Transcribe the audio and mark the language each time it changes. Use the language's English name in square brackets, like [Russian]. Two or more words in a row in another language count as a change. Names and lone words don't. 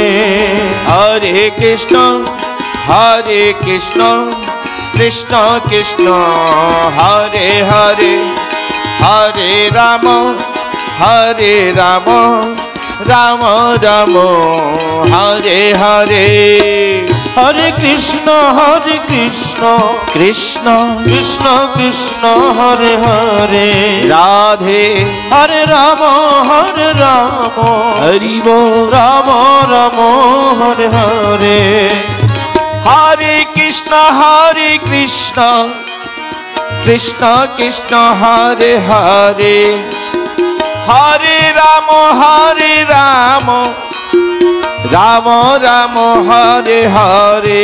[Sanskrit] হরে কৃষ্ণ কৃষ্ণ কৃষ্ণ হরে হরে, হরে রাম রাম রাম হরে হরে। হরে কৃষ্ণ কৃষ্ণ কৃষ্ণ কৃষ্ণ হরে হরে, রাধে হরে রাম [Bangla] হরি বল। [Sanskrit] রাম রাম হরে হরে। হরে কৃষ্ণ কৃষ্ণ কৃষ্ণ হরে হরে, হরে রাম রাম রাম হরে হরে।